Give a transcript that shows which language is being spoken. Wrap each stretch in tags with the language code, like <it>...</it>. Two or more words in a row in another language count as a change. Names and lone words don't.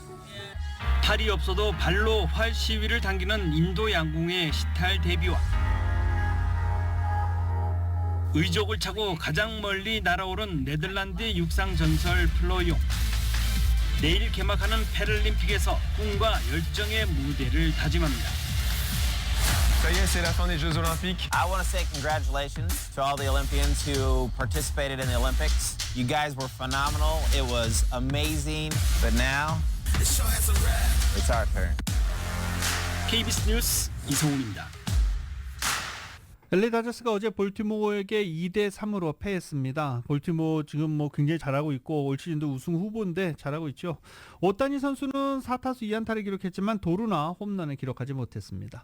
<ko>팔이 없어도 발로 활 시위를 당기는 인도 양궁의 시탈 데뷔와 의족을 차고 가장 멀리 날아오른 네덜란드 육상 전설 플로용. 내일 개막하는 패럴림픽에서 꿈과 열정의 무대를 다짐합니다.</ko> <fr>Ça y est, c'est la fin des Jeux Olympiques.</fr> <en>I want to say congratulations to all the Olympians who participated in the Olympics. You guys were phenomenal. It was amazing. But now, it's our turn.</en> <ko>KBS 뉴스 이성훈입니다. LA 다저스가 어제 볼티모어에게 2대3으로 패했습니다. 볼티모어 지금 뭐 굉장히 잘하고 있고 올 시즌도 우승 후보인데 잘하고 있죠. 오타니 선수는 4타수 2안타를 기록했지만 도루나 홈런을 기록하지 못했습니다.</ko>